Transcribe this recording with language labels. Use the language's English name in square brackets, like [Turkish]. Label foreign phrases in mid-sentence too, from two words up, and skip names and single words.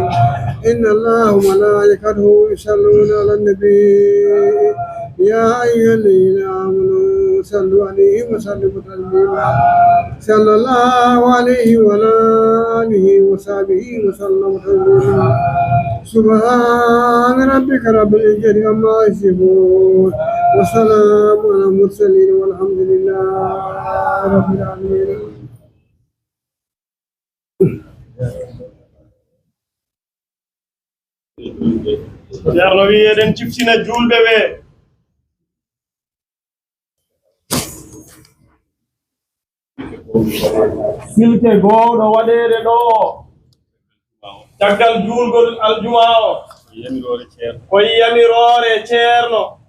[Arabic] إن الله وملائكته يصلون على النبي يا أيها الذين آمنوا صلوا عليه وسلموا تسليما صلى الله عليه وعلى آله وصحبه وسلم تسليما. سبحان ربك رب العزة عما يصفون وسلام على المرسلين والحمد لله رب العالمين. [Fula] Ceerno wi eɗen ciftina julɓe ɓe silke gowɗo waɗede ɗo caggal julgol aljuma o koye yamirore ceerno